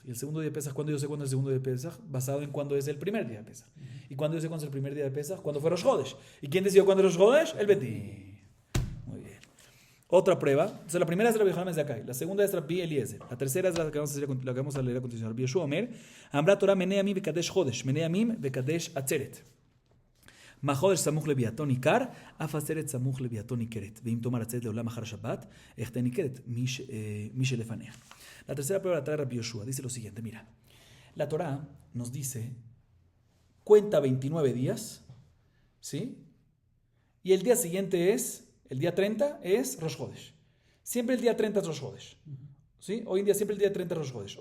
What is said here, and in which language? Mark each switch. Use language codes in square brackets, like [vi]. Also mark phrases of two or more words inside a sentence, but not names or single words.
[es] Y el segundo día de Pesach, ¿cuándo yo sé cuándo es el segundo día de Pesach? Basado en cuándo es el primer día de Pesach. ¿Y cuándo yo sé cuándo es el primer día de Pesach? ¿Cuándo fue [he] ראש חודש? [es] ¿Y quién decidió cuándo es [he] ראש חודש? [es] El Bedín. Muy bien. Otra prueba. Entonces, la primera es Rabbi Yohanan Ben Zakkai. La segunda es Rabbi Eliezer. La tercera es la que vamos a leer a continuación. [he] רבי יהושע אומר, אמרה תורה מני אמים וקדש חודש, מני אמים וקדש עצרת. מחודש סמוך לביאתו ניכר, אף עצרת סמוך לביאתו ניכרת. ואם תאמר עצרת לעולם אחר השבת, איך תהיה ניכרת? מי שלפניה. [es] La tercera prueba la trae Rabbi Yoshua. Dice lo siguiente, mira. La Torah nos dice, cuenta 29 días, ¿sí? Y el día siguiente el día 30 es [he] ראש חודש. [es] Siempre el día 30 es [he] ראש חודש. [es] ¿Sí? Hoy en día siempre el día 30 es [he] ראש חודש.